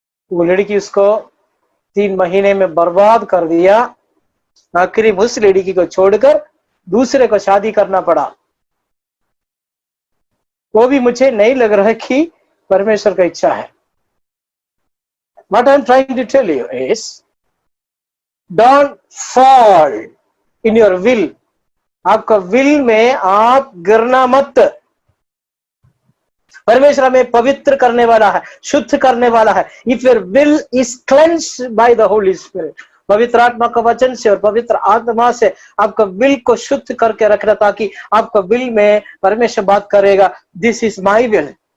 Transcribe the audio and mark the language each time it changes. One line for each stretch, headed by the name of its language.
Hindi: वो लड़की उसको 3 महीने में बर्बाद कर दिया। आखिरी उस लड़की को छोड़कर दूसरे को शादी करना पड़ा। वो भी मुझे नहीं लग रहा है कि परमेश्वर का इच्छा है।
English: What I'm trying to tell you is, don't fall in your will.
Hindi: आपका विल में आप गिरना मत। परमेश्वर हमें पवित्र करने वाला है, शुद्ध करने वाला है।
English: If your will is cleansed by the Holy Spirit,
Hindi: पवित्र आत्मा का वचन से और पवित्र आत्मा से आपका विल को शुद्ध करके रखना, ताकि आपका विल में परमेश्वर बात करेगा,
English: This is my will.